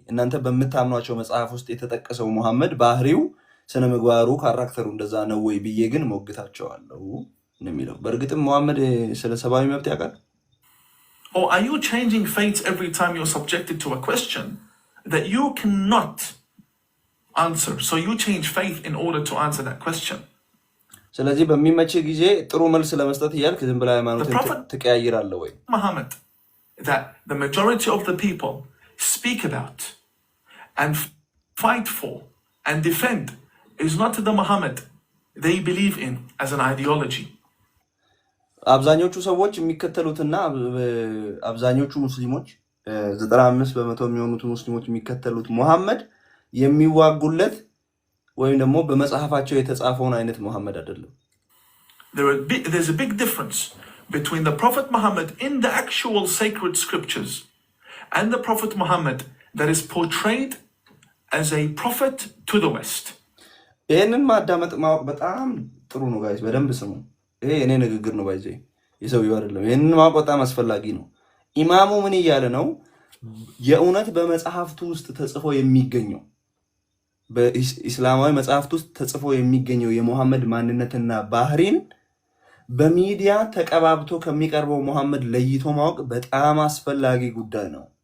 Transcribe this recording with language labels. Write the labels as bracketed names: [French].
[Amharic] እናንተ በምታምኗቸው መጽሐፍ ውስጥ የተጠቀሰው ሙሐመድ ባህሪው ስነ ምግባሩ ካራክተሩ እንደዛ ነው ወይ ብዬ ግን ሞግታቸዋለሁ ነው የሚለው። በእርግጥም ሙሐመድ ስለ ሰብአዊ መብት ያውቃል? [English] Or are you changing faith every time you're subjected to a question that you cannot answer? So you change faith in order to answer that question. [Amharic] ስለዚህ በሚመች ጊዜ ጥሩ መልስ ለመስጠት እያልክ ዝም ብላ ሃይማኖትን ትቀያይራለህ ወይ? [English] Muhammad that the majority of the people speak about and fight for and defend is not the Muhammad they believe in as an ideology. [Amharic] አብዛኞቹ ሰዎች የሚከተሉትና አብዛኞቹ ሙስሊሞች 95% የሚሆኑት ሙስሊሞች የሚከተሉት ሙሐመድ የሚዋጉለት ወይም ደግሞ በመጽሐፋቸው የተጻፈውን አይነት ሙሐመድ አይደለም። [English] There's a big difference between the Prophet Muhammad in the actual sacred scriptures and the Prophet Muhammad that is portrayed as a prophet to the West. [Amharic] ይህንን ማዳመጥ ማወቅ በጣም ጥሩ ነው ጋይስ፣ በደንብ ስሙ። ይሄ እኔ ንግግር ነው ባይዘይ የሰውየው አይደለም። ይህንን ማወቅ በጣም አስፈላጊ ነው። ኢማሙ ምን እያለ ነው? የእውነት በመጽሐፍቱ ውስጥ ተጽፎ የሚገኘው በኢስላማዊ መጽሐፍቱ ውስጥ ተጽፎ የሚገኘው የሙሐመድ ማንነትና ባህሪን በሚዲያ ተቀባብቶ ከሚቀርበው ሙሐመድ ለይቶ ማወቅ በጣም አስፈላጊ ጉዳይ ነው።